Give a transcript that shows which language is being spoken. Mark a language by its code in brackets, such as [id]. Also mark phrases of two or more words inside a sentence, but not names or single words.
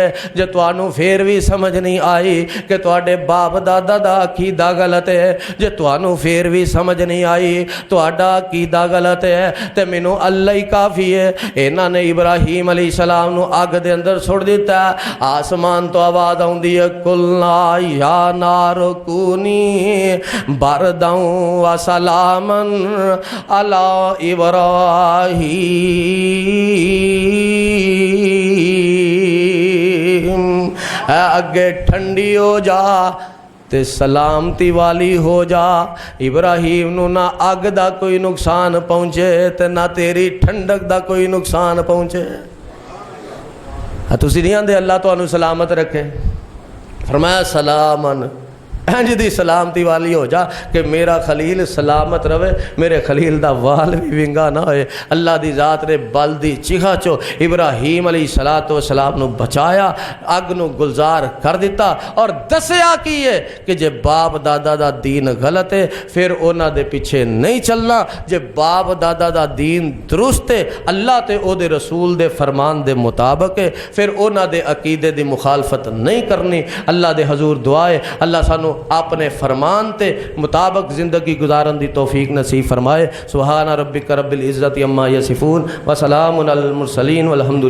[pa] جے تہانوں فیر بھی سمجھ نہیں آئی کہ تہاڈے باپ دادا دا عقیدہ غلط ہے، جے تہانوں فیر بھی سمجھ نہیں آئی تہاڈا عقیدہ غلط ہے، تو مینوں اللہ ہی کافی ہے. اینہاں نے ابراہیم علیہ السلام نوں اگ دے اندر سٹ دتا. آسمان تو آواز آؤندی ہے [ar] قلنا يا نار كوني بردا وسلاما على إبراهيم. [pa] اگے ٹھنڈی ہو جا تے سلامتی والی ہو جا. ابراہیم نوں نہ اگ دا کوئی نقصان پہنچے تے نہ تیری ٹھنڈک دا کوئی نقصان پہنچے. تسی نہیں آکھدے اللہ تہانوں سلامت رکھے، فرمایا سلامن انج دی سلامتی والی ہو جا کہ میرا خلیل سلامت رہے، میرے خلیل دا وال بھی ونگا نہ ہوئے۔ اللہ دی ذات نے بل دی چیخا چو ابراہیم علیہ السلام نو بچایا، اگ نو گلزار کر دیتا، اور دسیا کی ہے کہ جے باپ دادا دا دین غلط ہے پھر اونا دے پیچھے نہیں چلنا، جے باپ دادا دا دین درست ہے، اللہ تے او دے رسول دے فرمان دے مطابق ہے، پھر اونا دے عقیدے دی مخالفت نہیں کرنی۔ اللہ دے حضور دعائے اللہ سانو اپنے فرمان تے مطابق زندگی گزارن دی توفیق نصیب فرمائے۔ [ar] سبحان ربک رب العزت عما یصفون وسلام علی المرسلین والحمد للہ۔